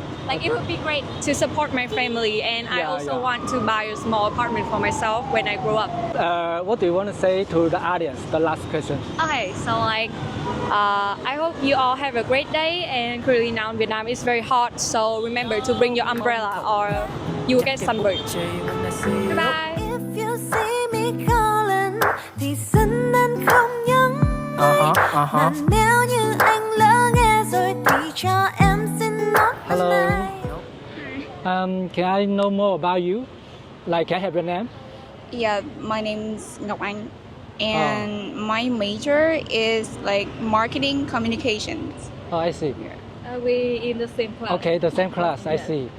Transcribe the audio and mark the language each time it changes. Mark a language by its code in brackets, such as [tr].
[en] Like it would be great to support my family, and I also want to buy a small apartment for myself when I grow up. What do you want to say to the audience? The last question. Okay, so like I hope you all have a great day, and currently now in Vietnam it's very hot, so remember to bring your umbrella or you will get sunburned. Goodbye. If you see me calling [vi] thì xin anh không nhắn mà nếu như anh lỡ nghe rồi thì cho em xin nói [en] Hello. [vi] này. [en] Can I know more about you? Like, can I have your name? Yeah, my name's Ngọc Anh, and my major is like marketing communications. Oh, I see. We in the same class. Okay, the same class. I see.